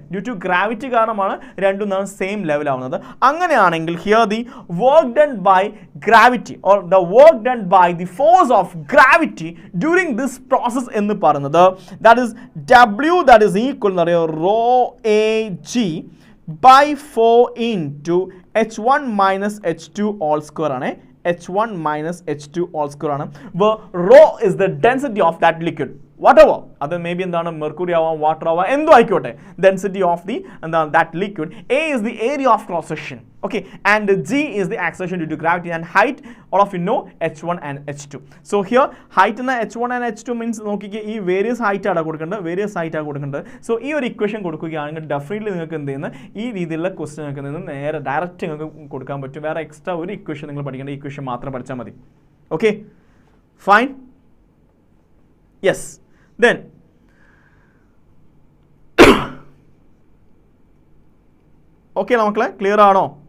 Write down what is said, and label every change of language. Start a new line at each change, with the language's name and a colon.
English: due to gravity
Malayalam: കാരണമാണ് രണ്ടും same level ആവുന്നത്. അങ്ങനെയാണെങ്കിൽ
English: here the work done by gravity or the work done by the force of gravity during this process
Malayalam: എന്ന് പറയുന്നത്
English: that is W that is equal
Malayalam: എന്ന് പറയുക
English: Rho a g by 4 into h1 minus h2 whole square ആണ്.
Malayalam: h1 minus h2 all square ആണ്.
English: rho is the density of that liquid whatever,
Malayalam: അത് may be എന്താണ് mercury ആവാം, water ആവാം, എന്തോ ആയിക്കോട്ടെ, ഡെൻസിറ്റി ഓഫ് ദി എന്താണ് that liquid.
English: A is the area of cross section, okay, and G is the acceleration due to gravity, and height all of you know h1 and h2. So here height in h1 and h2 means
Malayalam: നോക്കിക്കേ ഈ various height ആണ് കൊടുക്കേണ്ടത്. So ഈ ഒരു equation കൊടുക്കുകയാണെങ്കിൽ definitely നിങ്ങൾക്ക് എന്ത് ചെയ്യുന്ന ഈ രീതിയിലുള്ള ക്വസ്റ്റ്യൻ നിങ്ങൾക്ക് നിന്ന് നേരെ ഡയറക്റ്റ് നിങ്ങൾക്ക് കൊടുക്കാൻ പറ്റും. വേറെ എക്സ്ട്രാ ഒരു ഇക്വേഷൻ നിങ്ങൾ പഠിക്കേണ്ട, ഇക്വേഷൻ മാത്രം പഠിച്ചാൽ മതി. Okay fine, yes. Then okay മക്കളെ, ക്ലിയർ ആണോ?